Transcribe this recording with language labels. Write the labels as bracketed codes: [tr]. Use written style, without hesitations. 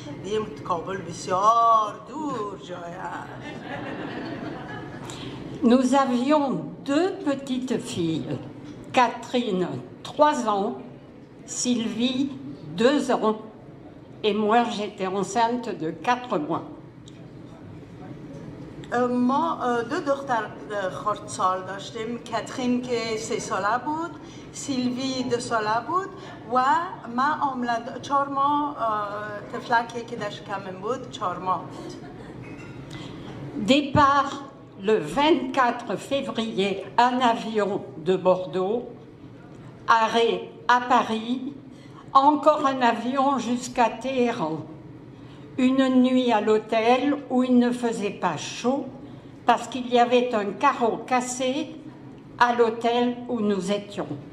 [fa] دیدیم کابل بسیار دور جای است. [fr] Nous avions deux petites filles, Catherine, 3 ans, Sylvie, 2 ans, et moi j'étais enceinte de 4 mois. [fa] ما دو دختر خردسال داشتیم، کاترین که 3 ساله بود، سیلوی 2 ساله بود و ما 4 ماه طفلکی که در شکمم بود 4 ماه بود. [fr] Départ le 24 février en avion de Bordeaux, arrêt à Paris, encore un avion jusqu'à Téhéran. Une nuit à l'hôtel où il ne faisait pas chaud parce qu'il y avait un carreau cassé à l'hôtel où nous étions.